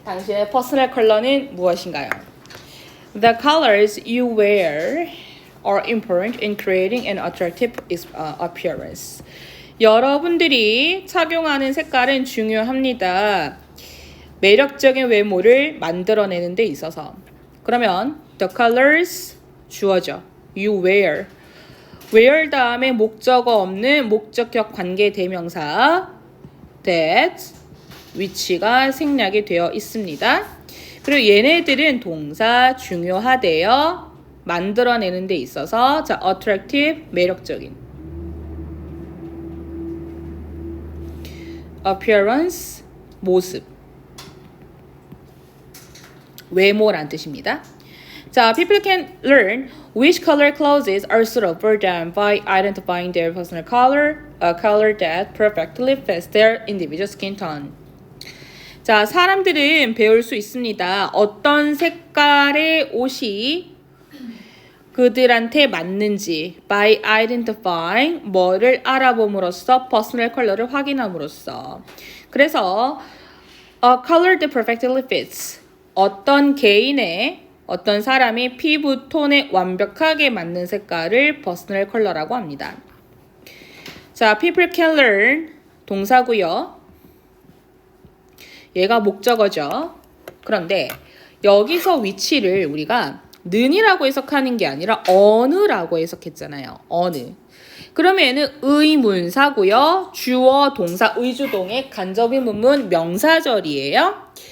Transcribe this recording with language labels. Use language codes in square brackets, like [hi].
[ko] 당신의 퍼스널 컬러는 무엇인가요? [en] The colors you wear are important in creating an attractive appearance. [ko] 여러분들이 착용하는 색깔은 중요합니다. 매력적인 외모를 만들어내는 데 있어서. 그러면 [en] the colors [ko] 주어져. [en] You wear. [ko] wear 다음에 목적어 없는 목적격 관계 대명사 that which가 생략이 되어 있습니다. 그리고 얘네들은 동사 중요하대요. 만들어내는 데 있어서 자, attractive 매력적인 appearance 모습 외모란 뜻입니다. [en] 자, people can learn which color clothes are suitable for them by identifying their personal color, a color that perfectly fits their individual skin tone. [ko] 자, 사람들은 배울 수 있습니다. 어떤 색깔의 옷이 그들한테 맞는지 [en] by identifying [ko] 뭐를 알아봄으로써 personal 컬러를 확인함으로써. 그래서 [en] a color that perfectly fits [ko] 어떤 개인의 어떤 사람의 피부 톤에 완벽하게 맞는 색깔을 퍼스널 컬러라고 합니다. [en] 자, people can learn [ko] 동사고요. 얘가 목적어죠. 그런데 여기서 위치를 우리가 는이라고 해석하는 게 아니라 어느라고 해석했잖아요. 어느. 그러면 얘는 의문사고요. 주어, 동사, 의주동의 간접의문문 명사절이에요.